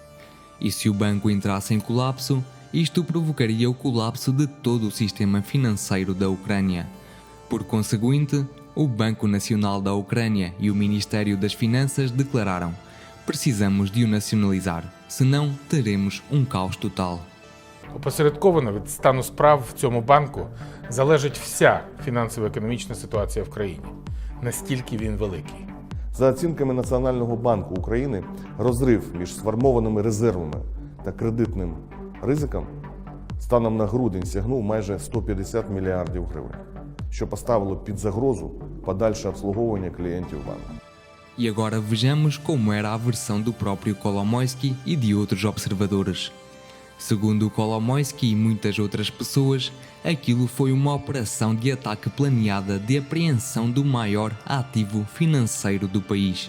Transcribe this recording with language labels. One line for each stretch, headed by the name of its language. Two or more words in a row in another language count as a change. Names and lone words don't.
Portuguese: E se o banco entrasse em colapso, isto provocaria o colapso de todo o sistema financeiro da Ucrânia. Por conseguinte, o Banco Nacional da Ucrânia e o Ministério das Finanças declararam: precisamos de o nacionalizar, senão teremos um caos total.
Ukrainian: Опосередковано від стану справ в цьому банку залежить вся фінансово-економічна ситуація в країні. Настільки він великий. За оцінками Національного банку України, розрив між сформованими резервами та кредитним ризиком станом на грудень сягнув майже 150 мільярдів гривень, що поставило під загрозу подальше обслуговування клієнтів банку.
Portuguese: E agora vejamos como era a versão do próprio Kolomoisky e de outros observadores. Segundo Kolomoisky e muitas outras pessoas, aquilo foi uma operação de ataque planeada de apreensão do maior ativo financeiro do país.